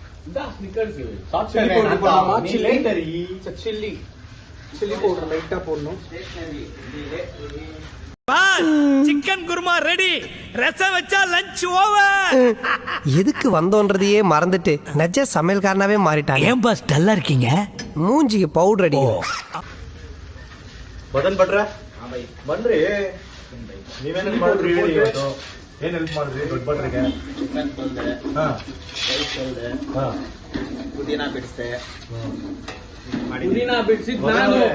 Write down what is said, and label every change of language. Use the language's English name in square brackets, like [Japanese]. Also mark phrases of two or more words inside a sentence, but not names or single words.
[Tamil] சில்லி பவுடர் லைட்டா போடணும். சிக்கன் குருமா ரெடி. ரசம் வச்சா லஞ்ச் ஓவர். எதுக்கு வந்தோன்றதையே மறந்துட்டு நஜ சமையல்காரனாவே மாறிட்டாங்க. ஏன் பாஸ் டல்லா இருக்கீங்க? மூஞ்சிக்கு பவுடர் அடி. [Kannada] ಬಟನ್ ಬಟ್ರೆ ಬನ್ರಿ, ನೀವೇನೇನು ಮಾಡ್ರಿ ಹೇಳಿ. ಇವತ್ತು ಏನ್ ಹೆಲ್ಪ್ ಮಾಡಿದ್ರಿ ದೊಡ್ಡ ಬಟ್ರಿಗೆ? ಪುದೀನ ಬಿಡಿಸ್ದೆ. ಪುದೀನ ಬಿಡಿಸಿದ್ ನಾನು.